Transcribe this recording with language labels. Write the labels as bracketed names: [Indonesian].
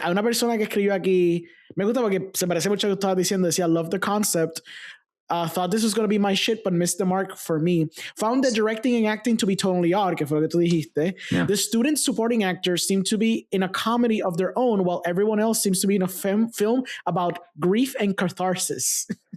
[Spanish] Hay una persona que escribió aquí, me gusta porque se parece mucho a lo que estabas diciendo, decía, [English] love the concept. Thought this was going to be my shit, but missed the mark for me. Found the directing and acting to be totally odd, [Spanish] que fue lo que tú dijiste. [English] Yeah. The student supporting actors seem to be in a comedy of their own, while everyone else seems to be in a film about grief and catharsis.